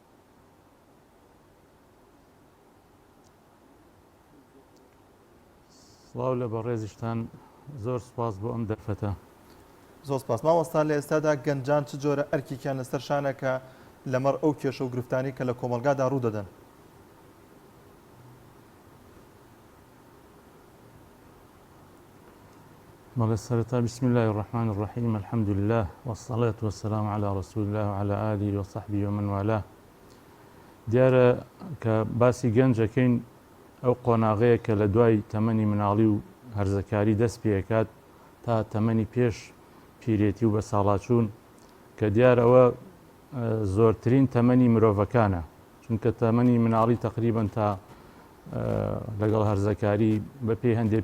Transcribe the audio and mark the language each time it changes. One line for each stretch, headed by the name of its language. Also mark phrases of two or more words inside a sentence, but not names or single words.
Central Kurdish: سڵاو لە بەڕێزیشتان زۆر سپاس بۆ ئەم دەرفەتە. زۆر سپاس. مامۆستا لە ئێستادا گەنجان چ جۆرە ئەرکێکیان لەسەر شانەکە لەمەڕ ئەو کێشە و گرفتانی کە لە کۆمەلگادا ڕوودەدەن. بەڵێ سەرەتا
Arabic: بسم الله الرحمن الرحيم الحمد لله والصلاة والسلام على رسول الله وعلى آله وصحبه ومن والاه.
Central Kurdish: دیارە کە باسی گەنجەکەین ئەو قۆناغەیە کە لە دوای تەمەنی مناڵی و هەرزەکاری دەست پێکات تا تەمەنی پێش پیرێتی و بە ساڵاچوون کە دیار ئەوە زۆرترین تەمەنی مرۆڤەکانە چونکە تەمەنی مناڵی تقریبن تا لەگەڵ هەرزەکاری بە پێی هەندێک